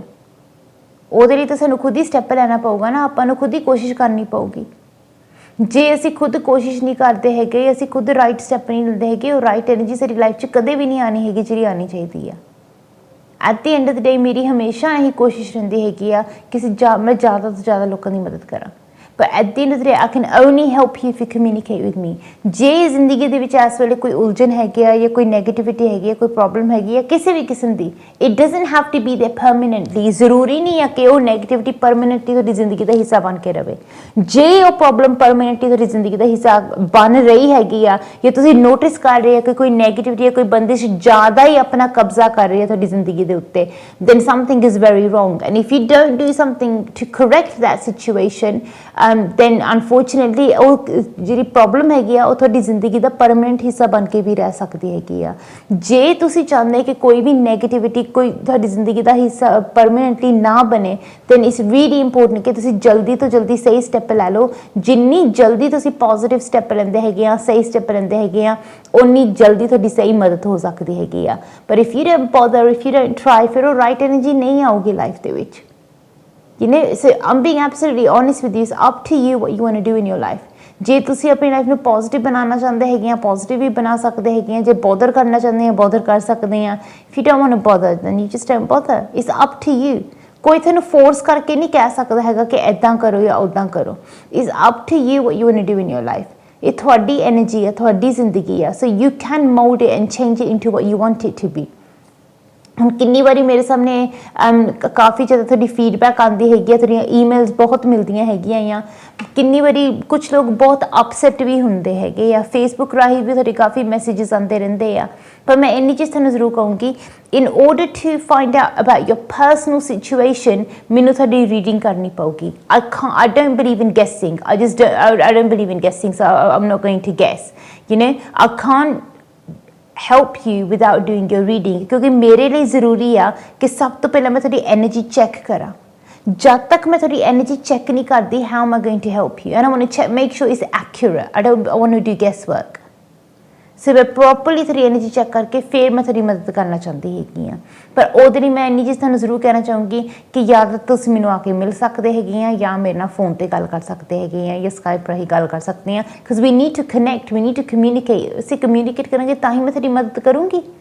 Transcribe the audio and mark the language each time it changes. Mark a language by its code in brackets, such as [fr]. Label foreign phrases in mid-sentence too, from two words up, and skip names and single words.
[pa] ਉਹਦੇ ਲਈ ਤਾਂ ਸਾਨੂੰ ਖੁਦ ਹੀ ਸਟੈਪ ਲੈਣਾ ਪਊਗਾ ਨਾ, ਆਪਾਂ ਨੂੰ ਖੁਦ ਹੀ ਕੋਸ਼ਿਸ਼ ਕਰਨੀ ਪਊਗੀ। ਜੇ ਅਸੀਂ ਖੁਦ ਕੋਸ਼ਿਸ਼ ਨਹੀਂ ਕਰਦੇ ਹੈਗੇ, ਅਸੀਂ ਖੁਦ [en] right step [pa] ਨਹੀਂ ਲੈਂਦੇ ਹੈਗੇ, ਉਹ [en] right energy [pa] ਸਾਡੀ ਲਾਈਫ 'ਚ ਕਦੇ ਵੀ ਨਹੀਂ ਆਉਣੀ ਹੈਗੀ ਜਿਹੜੀ ਆਉਣੀ ਚਾਹੀਦੀ ਆ। [en] at the end of the day [pa] ਮੇਰੀ ਹਮੇਸ਼ਾ ਇਹੀ ਕੋਸ਼ਿਸ਼ ਰਹਿੰਦੀ ਹੈਗੀ ਆ ਕਿ ਮੈਂ ਜ਼ਿਆਦਾ ਤੋਂ ਜ਼ਿਆਦਾ ਲੋਕਾਂ ਦੀ ਮਦਦ ਕਰਾਂ। [en] But at the end of the day, I can only help you if you communicate with me. [pa] ਜੇ ਜ਼ਿੰਦਗੀ ਦੇ ਵਿੱਚ ਇਸ ਵੇਲੇ ਕੋਈ ਉਲਝਣ ਹੈਗੀ ਆ ਜਾਂ ਕੋਈ ਨੈਗੇਟਿਵਿਟੀ ਹੈਗੀ ਆ, ਕੋਈ ਪ੍ਰੋਬਲਮ ਹੈਗੀ ਆ ਕਿਸੇ ਵੀ ਕਿਸਮ ਦੀ, [en] it doesn't have to be there permanently. [pa] ਜ਼ਰੂਰੀ ਨਹੀਂ ਆ ਕਿ ਉਹ ਨੈਗੇਟਿਵਿਟੀ ਪਰਮਾਨੈਂਟਲੀ ਤੁਹਾਡੀ ਜ਼ਿੰਦਗੀ ਦਾ ਹਿੱਸਾ ਬਣ ਕੇ ਰਵੇ। ਜੇ ਉਹ ਪ੍ਰੋਬਲਮ ਪਰਮਾਨੈਂਟਲੀ ਤੁਹਾਡੀ ਜ਼ਿੰਦਗੀ ਦਾ ਹਿੱਸਾ ਬਣ ਰਹੀ ਹੈਗੀ ਆ ਜਾਂ ਤੁਸੀਂ ਨੋਟਿਸ ਕਰ ਰਹੇ ਹੋ ਕਿ ਕੋਈ ਨੈਗੇਟਿਵਿਟੀ ਜਾਂ ਕੋਈ ਬੰਦਿਸ਼ ਜ਼ਿਆਦਾ ਹੀ ਆਪਣਾ ਕਬਜ਼ਾ ਕਰ ਰਹੀ ਹੈ ਤੁਹਾਡੀ ਜ਼ਿੰਦਗੀ ਦੇ ਉੱਤੇ, [en] then something is very wrong. And if you don't do something to correct that situation, then unfortunately [pa] ਉਹ ਜਿਹੜੀ ਪ੍ਰੋਬਲਮ ਹੈਗੀ ਆ ਉਹ ਤੁਹਾਡੀ ਜ਼ਿੰਦਗੀ ਦਾ ਪਰਮਾਨੈਂਟ ਹਿੱਸਾ ਬਣ ਕੇ ਵੀ ਰਹਿ ਸਕਦੀ ਹੈਗੀ ਆ। ਜੇ ਤੁਸੀਂ ਚਾਹੁੰਦੇ ਕਿ ਕੋਈ ਵੀ ਨੈਗੇਟਿਵਿਟੀ ਕੋਈ ਤੁਹਾਡੀ ਜ਼ਿੰਦਗੀ ਦਾ ਹਿੱਸਾ ਪਰਮਾਨੈਂਟਲੀ ਨਾ ਬਣੇ, [en] then it's really important [pa] ਕਿ ਤੁਸੀਂ ਜਲਦੀ ਤੋਂ ਜਲਦੀ ਸਹੀ ਸਟੈਪ ਲੈ ਲਓ। ਜਿੰਨੀ ਜਲਦੀ ਤੁਸੀਂ [en] positive step [pa] ਲੈਂਦੇ ਹੈਗੇ ਆ, ਸਹੀ ਸਟੈਪ ਲੈਂਦੇ ਹੈਗੇ ਆ, ਉਨੀ ਜਲਦੀ ਤੁਹਾਡੀ ਸਹੀ ਮਦਦ ਹੋ ਸਕਦੀ ਹੈਗੀ ਆ। [en] ਪਰ if you don't bother, if you don't try, [pa] ਫਿਰ ਉਹ [en] right energy [pa] ਨਹੀਂ ਆਊਗੀ ਲਾਈਫ ਦੇ ਵਿੱਚ। [en] You know, so I'm being absolutely honest with you. It's up to you what you want to do in your life. [pa] ਜੇ ਤੁਸੀਂ ਆਪਣੀ ਲਾਈਫ ਨੂੰ ਪੋਜ਼ਿਟਿਵ ਬਣਾਉਣਾ ਚਾਹੁੰਦੇ ਹੈਗੇ ਆ, ਪੋਜ਼ਿਟਿਵ ਵੀ ਬਣਾ ਸਕਦੇ ਹੈਗੇ ਆ। ਜੇ ਬੋਦਰ ਕਰਨਾ ਚਾਹੁੰਦੇ ਆ, ਬੋਦਰ ਕਰ ਸਕਦੇ ਆ। [en] If you don't want to bother, then you just don't bother. It's up to you. [pa] ਕੋਈ ਤੁਹਾਨੂੰ ਫੋਰਸ ਕਰਕੇ ਨਹੀਂ ਕਹਿ ਸਕਦਾ ਹੈਗਾ ਕਿ ਇੱਦਾਂ ਕਰੋ ਜਾਂ ਉੱਦਾਂ ਕਰੋ। [en] It's up to you what you want to do in your life. [pa] ਇਹ ਤੁਹਾਡੀ ਐਨਰਜੀ ਹੈ, ਤੁਹਾਡੀ ਜ਼ਿੰਦਗੀ ਆ। [en] So you can mold it and change it into what you want it to be. [pa] ਹੁਣ ਕਿੰਨੀ ਵਾਰੀ ਮੇਰੇ ਸਾਹਮਣੇ ਕਾਫੀ ਜ਼ਿਆਦਾ ਤੁਹਾਡੀ ਫੀਡਬੈਕ ਆਉਂਦੀ ਹੈਗੀ ਆ, ਤੁਹਾਡੀਆਂ ਈਮੇਲਸ ਬਹੁਤ ਮਿਲਦੀਆਂ ਹੈਗੀਆਂ ਆ। ਕਿੰਨੀ ਵਾਰੀ ਕੁਛ ਲੋਕ ਬਹੁਤ ਅਪਸੈਟ ਵੀ ਹੁੰਦੇ ਹੈਗੇ ਆ, ਫੇਸਬੁੱਕ ਰਾਹੀਂ ਵੀ ਤੁਹਾਡੇ ਕਾਫੀ ਮੈਸੇਜਸ ਆਉਂਦੇ ਰਹਿੰਦੇ ਆ। ਪਰ ਮੈਂ ਇੰਨੀ ਚੀਜ਼ ਤੁਹਾਨੂੰ ਜ਼ਰੂਰ ਕਹੂੰਗੀ, [en] ਇਨ order to find out about your personal situation, [pa] ਮੈਨੂੰ ਤੁਹਾਡੀ ਰੀਡਿੰਗ ਕਰਨੀ ਪਊਗੀ। [en] I don't believe in guessing. I don't believe in guessing, so I'm not going to guess. You know, I can't help you without doing your reading, [pa] ਕਿਉਂਕਿ ਮੇਰੇ ਲਈ ਜ਼ਰੂਰੀ ਆ ਕਿ ਸਭ ਤੋਂ ਪਹਿਲਾਂ ਮੈਂ ਤੁਹਾਡੀ [en] energy check [pa] ਕਰਾਂ। ਜਦ ਤੱਕ ਮੈਂ ਤੁਹਾਡੀ [en] energy check [pa] ਨਹੀਂ ਕਰਦੀ, [en] how am I going to help you? And I want to make sure it's accurate. I want to do guesswork. [pa] ਸੋ ਮੈਂ ਪ੍ਰੋਪਰਲੀ ਤੁਹਾਡੀ [en] energy check [pa] ਕਰਕੇ ਫਿਰ ਮੈਂ ਤੁਹਾਡੀ ਮਦਦ ਕਰਨਾ ਚਾਹੁੰਦੀ ਹੈਗੀ ਹਾਂ। ਪਰ ਉਹਦੇ ਲਈ ਮੈਂ ਇੰਨੀ ਚੀਜ਼ ਤੁਹਾਨੂੰ ਜ਼ਰੂਰ ਕਹਿਣਾ ਚਾਹੂੰਗੀ ਕਿ ਜਾਂ ਤਾਂ ਤੁਸੀਂ ਮੈਨੂੰ ਆ ਕੇ ਮਿਲ ਸਕਦੇ ਹੈਗੇ ਆ ਜਾਂ ਮੇਰੇ ਨਾਲ ਫੋਨ 'ਤੇ ਗੱਲ ਕਰ ਸਕਦੇ ਹੈਗੇ ਆ ਜਾਂ ਸਕਾਈਪ ਰਾਹੀਂ ਗੱਲ ਕਰ ਸਕਦੇ ਹਾਂ। [en] because we need to connect, we need to communicate. [pa] ਅਸੀਂ ਕਮਿਊਨੀਕੇਟ ਕਰਾਂਗੇ ਤਾਂ ਹੀ ਮੈਂ ਤੁਹਾਡੀ ਮਦਦ ਕਰੂੰਗੀ।